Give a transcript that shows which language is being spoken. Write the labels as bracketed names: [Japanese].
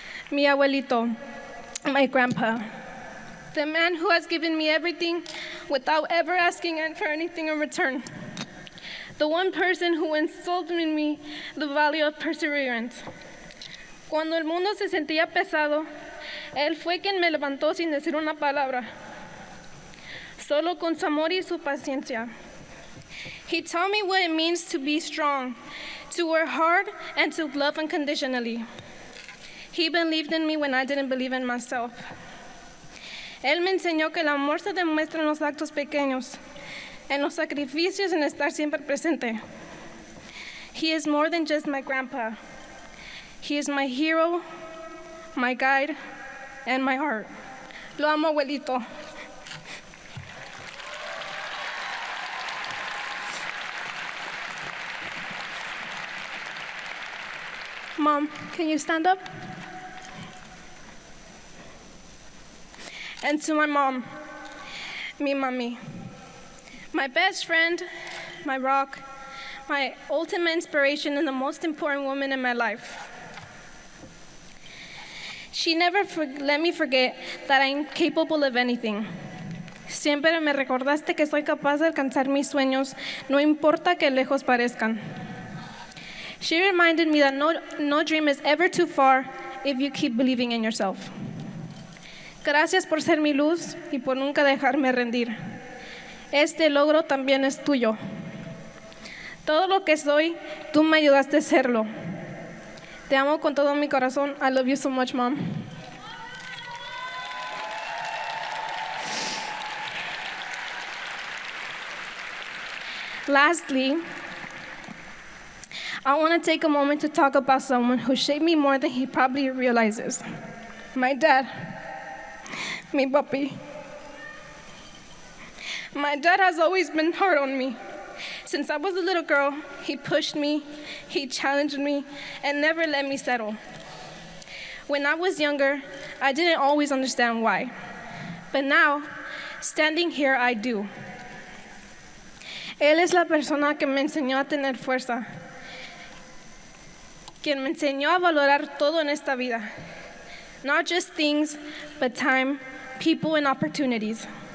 [Spanish] Mi abuelito, [English] my grandpa, the man who has given me everything without ever asking for anything in return. The one person who instilled in me the value of perseverance. [Spanish] Cuando el mundo se sentía pesado, él fue quien me levantó sin decir una palabra, solo con su amor y su paciencia. [English] He taught me what it means to be strong, to work hard, and to love unconditionally. He believed in me when I didn't believe in myself. [Spanish] Él me enseñó que el amor se demuestra en los actos pequeños, en los sacrificios, en estar siempre presente. [English] He is more than just my grandpa. He is my hero, my guide, and my heart. [Spanish] Lo amo, abuelito. [English] Mom, can you stand up? And to my mom, mi mami, my best friend, my rock, my ultimate inspiration, and the most important woman in my life. She never let me forget that I'm capable of anything. [Spanish] Siempre me recordaste que soy capaz de alcanzar mis sueños, no importa que lejos parezcan. [English] She reminded me that no dream is ever too far if you keep believing in yourself. [Spanish] Gracias por ser mi luz y por nunca dejarme rendir. Este logro también es tuyo. Todo lo que soy, tú me ayudaste a serlo. Te amo con todo mi corazón. [English] I love you so much, Mom. Lastly, I want to take a moment to talk about someone who shaped me more than he probably realizes. My dad, mi papi. My dad has always been hard on me. Since I was a little girl, he pushed me, he challenged me, and never let me settle. When I was younger, I didn't always understand why. But now, standing here, I do. [Spanish] Él es la persona que me enseñó a tener fuerza, quien me enseñó a valorar todo en esta vida. [English] Not just things, but time, people, and opportunities.